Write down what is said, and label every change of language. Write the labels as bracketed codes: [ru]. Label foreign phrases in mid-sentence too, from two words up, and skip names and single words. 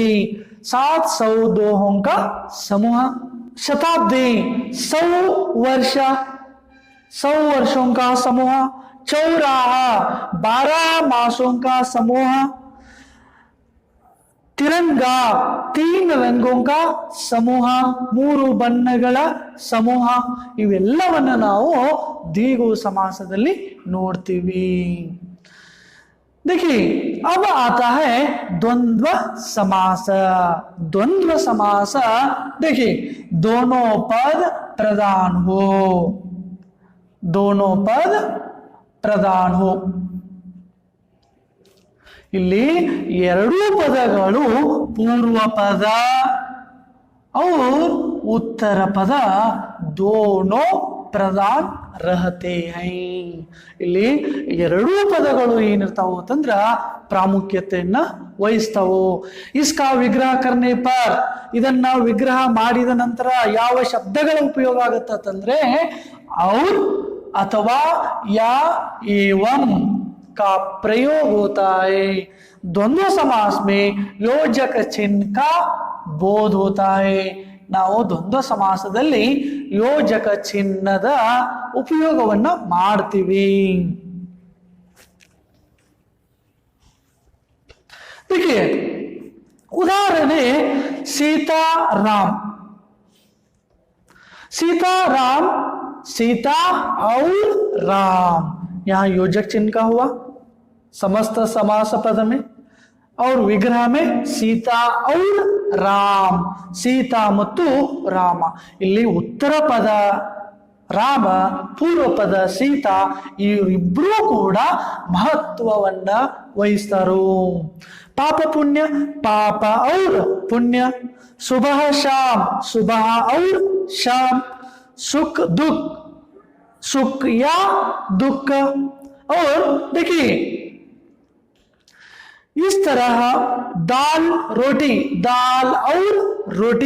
[hi] 702 का समूह. शताब्दी, 100 वर्ष, 100 वर्षों का समूह. चौराहा, 12 मासों का समूह. तिरंगा, 3 रंगों का [kn] ಸಮೂಹ, 3 ಬಣ್ಣಗಳ ಸಮೂಹ. ಇವೆಲ್ಲವನ್ನ ನಾವು ದ್ವಿಗು ಸಮಾಸದಲ್ಲಿ ನೋಡ್ತೀವಿ. [hi] देखिए अब आता है द्वंद्व समास. द्वंद्व समास देखिए दोनों पद प्रधान हो, दोनों पद प्रधान हो. [kn] ಇಲ್ಲಿ 2 ಪದಗಳು [hi] पूर्व पद और उत्तर पद दोनों प्रधान रहते हैं. [kn] ಇಲ್ಲಿ 2 ಪದಗಳು ಏನಿರ್ತಾವು ಅಂತಂದ್ರ ಪ್ರಾಮುಖ್ಯತೆಯನ್ನ ವಹಿಸ್ತಾವು. [hi] इसका विग्रह करने पर, [kn] ಇದನ್ನ ವಿಗ್ರಹ ಮಾಡಿದ ನಂತರ ಯಾವ ಶಬ್ದಗಳ ಉಪಯೋಗ ಆಗುತ್ತಂದ್ರೆ [hi] और अथवा या एवं का प्रयोग होता है. द्वंद्व समास में योजक चिन्ह का बोध होता है. [kn] ನಾವು ದ್ವಂದ್ವ ಸಮಾಸದಲ್ಲಿ ಯೋಜಕ ಚಿಹ್ನದ ಉಪಯೋಗವನ್ನ ಮಾಡ್ತೀವಿ. [hi] देखिए उदाहरण सीताराम, सीताराम, सीता और राम, यहां योजक चिन्ह का हुआ समस्त समास पद में, और विग्रह में सीता और राम, सीता [kn] ಮತ್ತು ರಾಮ. ಇಲ್ಲಿ ಉತ್ತರ ಪದ ರಾಮ, ಪೂರ್ವ ಪದ ಸೀತಾ, ಇವರಿಬ್ಬರೂ ಕೂಡ ಮಹತ್ವವನ್ನ ವಹಿಸ್ತಾರು. ಪಾಪ ಪುಣ್ಯ, ಪಾಪ [hi] और पुण्य. सुबह शाम, सुबह और शाम. सुख दुख, सुख या दुख. और देखिए इस तरह दाल रोटी, दाल और रोटी.